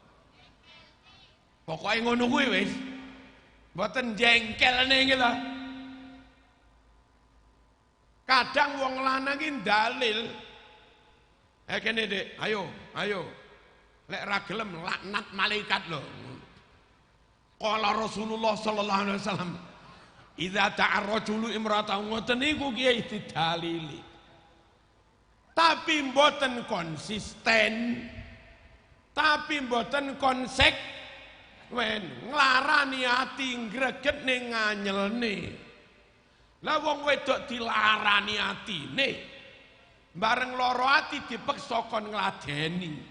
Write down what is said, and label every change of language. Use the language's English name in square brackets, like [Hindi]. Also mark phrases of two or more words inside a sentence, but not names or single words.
[Javanese] Pokoke ngono kuwi wis. Mboten jengkelne iki lho. Kadang wong lanang iki dalil. Kene Dik, ayo. Lek ra gelem laknat malaikat lho. [Arabic] قال رسول الله صلى الله عليه وسلم، "إذا دعا الرجل امرأته," [Javanese] ngoten niku kiai didalili. Tapi mboten konsisten. Tapi mboten konsekuen, nglarani ati ngregetne nganyelne. Lah wong wedok dilarani atine, bareng loro ati dipeksa kon ngladeni.